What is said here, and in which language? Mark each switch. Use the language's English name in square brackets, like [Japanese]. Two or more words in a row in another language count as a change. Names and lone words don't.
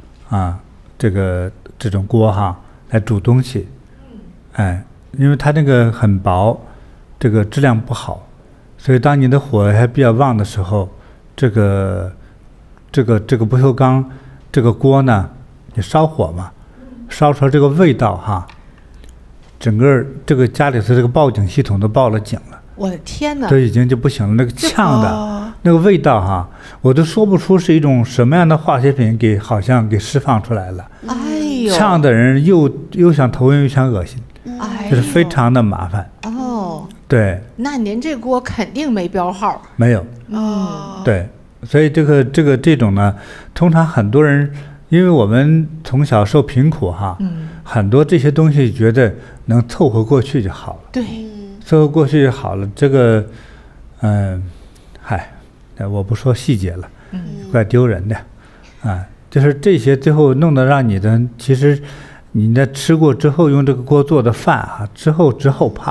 [Chinese] 這種鍋來煮東西，因為它那個很薄，這個質量不好，所以當你的火還比較旺的時候，這個不鏽鋼這個鍋呢，你燒火嘛，燒出來這個味道整個這個家裡頭這個報警系統都報了警了。我的天哪，都已經就不行了，那個嗆的那個味道我都說不出是一種什麼樣的化学品好像給釋放出來了。嗆的人又想頭暈又想惡心，就是非常的麻煩。對，那您這鍋肯定沒標號。沒有。對，所以這種呢，通常很多人，因為我們從小受貧苦很多這些東西覺得能湊合過去就好了。對。凑合過去就好了，這個，我不說細節了，怪丟人的，就是這些最後弄得讓你的，其實你在吃過之後用這個鍋做的飯之後怕，